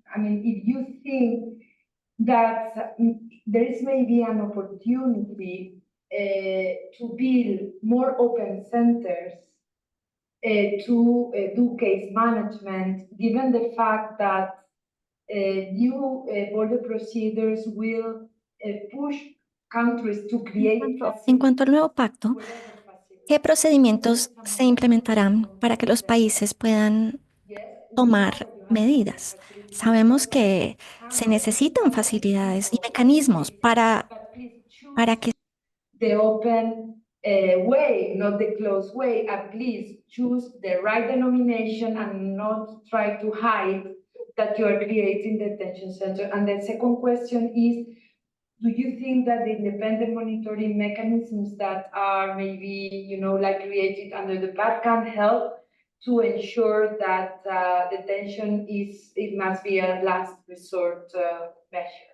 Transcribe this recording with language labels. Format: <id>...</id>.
<en>If you think that there is maybe an opportunity to build more open centers to do case management, given the fact that new border procedures will push countries to create.</en> <es>En cuanto al nuevo pacto, ¿qué procedimientos se implementarán para que los países puedan tomar medidas? Sabemos que se necesitan facilidades y mecanismos para que</es> <en>the open way, not the closed way. Please choose the right denomination and not try to hide that you are creating the detention center. And the second question is, do you think that the independent monitoring mechanisms that are maybe, like created under the PAC can help to ensure that detention it must be a last resort measure?</en>